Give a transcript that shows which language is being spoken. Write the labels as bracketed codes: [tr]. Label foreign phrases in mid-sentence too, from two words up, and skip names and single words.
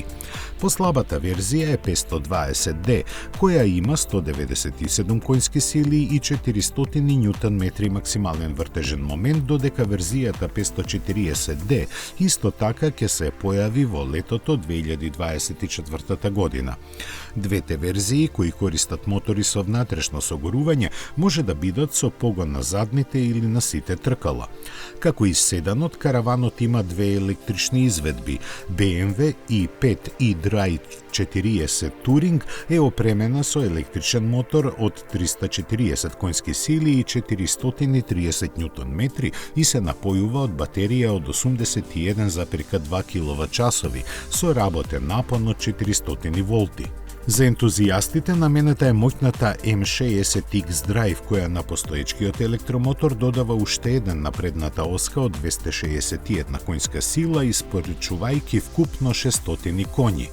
[mk] Послабата верзија е 520D, која има 197 конски сили и 400 Нм максимален вртежен момент, додека верзијата 540D исто така ќе се појави во летото 2024 година. Двете верзии кои користат мотори со внатрешно согорување може да бидат со погон на задните или на сите тркала. Како и седанот, караванот има две електрични изведби. BMW i5 e-Drive 40 Touring е опремена со електричен мотор од 340 конски сили и 430 Нм и се напојува од батерија од 81,2 kWh со работен напон од 400 волти. За ентузијастите наменета е моќната M60X Drive, која на постоечкиот електромотор додава уште еден на предната оска од 261 конска сила, испорачувајќи вкупно 600 коњи.